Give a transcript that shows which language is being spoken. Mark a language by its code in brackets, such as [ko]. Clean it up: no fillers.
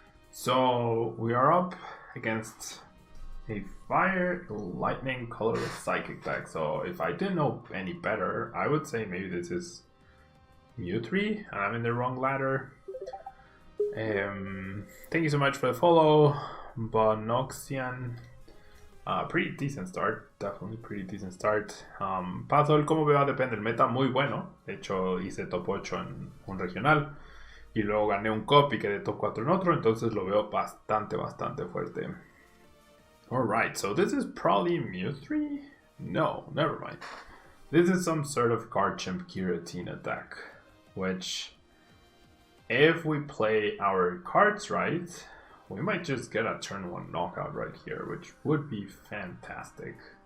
[en] So we are up against a Fire, Lightning, Colorless Psychic deck. So if I didn't know any better, I would say maybe this is Mewtwo and I'm in the wrong ladder. Thank you so much for the follow, Bonoxian. Pretty decent start, definitely pretty decent start. [es] Paso el cómo va a depender del meta, muy bueno. De hecho hice top 8 en un regional y luego gané un cup y quedé top 4 en otro, entonces lo veo bastante fuerte. [en] Alright, so this is probably Mewtwo? No, never mind. This is some sort of Garchomp Giratina deck, which if we play our cards right, we might just get a turn 1 knockout right here, which would be fantastic.